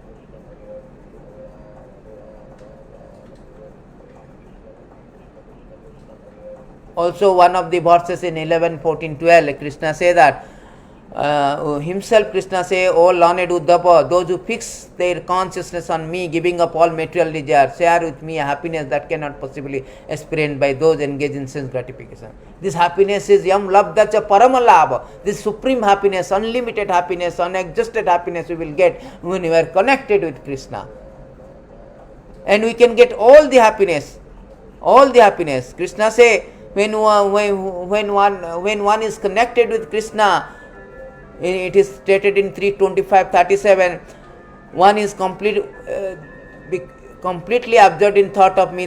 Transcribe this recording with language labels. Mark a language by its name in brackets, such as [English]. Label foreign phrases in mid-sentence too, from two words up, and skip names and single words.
[English] Also one of the verses in 11, 14, 12, Krishna say that, himself Krishna say, O learned Uddhava, those who fix their consciousness on me, giving up all material desire, share with me a happiness that cannot possibly experienced by those engaged in sense gratification. This happiness is [Sanskrit] yam labdacha paramalabha. [English] This supreme happiness, unlimited happiness, unexhausted happiness we will get when we are connected with Krishna. And we can get all the happiness, Krishna say, when one is connected with Krishna, it is stated in 3:25-37, one is completely absorbed in thought of me.